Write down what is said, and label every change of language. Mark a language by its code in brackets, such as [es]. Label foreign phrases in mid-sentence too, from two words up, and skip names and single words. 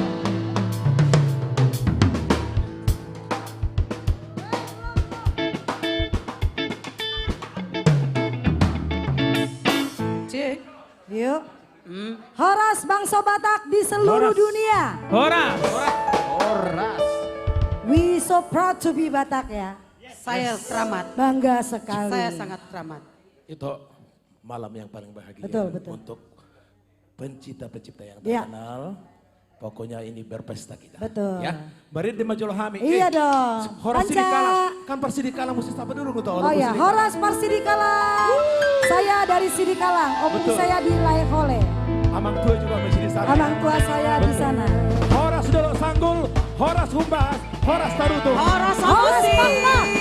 [id] Cik. Yuk. Horas bangsa Batak di seluruh dunia. Horas. Horas. [en] We so proud to be Batak ya. [id] Saya teramat. Bangga sekali. Saya sangat teramat. Itu malam yang paling bahagia Betul. untuk pencipta-pencipta yang Ya. terkenal. Pokoknya ini berpesta kita. Betul. [bbc] Ya, bari di Majolo Hami. [id] Iya dong. Horas Panca. Sidikala. Kan Persidikala mesti sapa dulu gitu. Oh ya, Horas Persidikalang. Saya dari Sidikalang, opung Betul. saya di Laihole. [bbc] Amang tua [id] juga masih di sana. [bbc] Amang tua [id] saya di sana. Horas dulu Sanggul, Horas Humbas, Horas Tarutu. Horas Pangma.